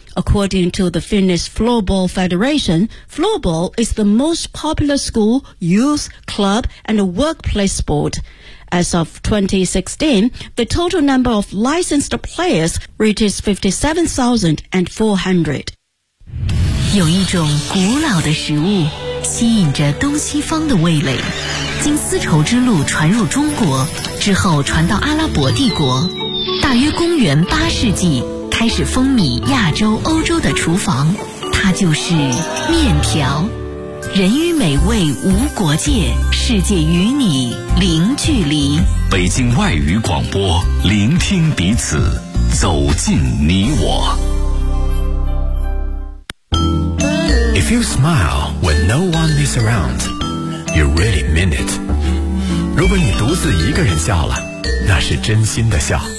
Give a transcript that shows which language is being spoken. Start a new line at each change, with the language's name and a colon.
English: According to the Finnish Floorball Federation, floorball is the most popular school, youth, club, and workplace sport. As of 2016, the total number of licensed players reaches 57,400.
Chinese: 有一种古老的食物吸引着东西方的味蕾，经丝绸之路传入中国，之后传到阿拉伯帝国，大约公元八世纪开始风靡亚洲、欧洲的厨房，它就是面条。人与美味无国界，世界与你零距离。北京外语广播，聆听彼此，走进你我。
English: If you smile when no one is around. You really mean it.
Chinese: 如果你独自一个人笑了，那是真心的笑。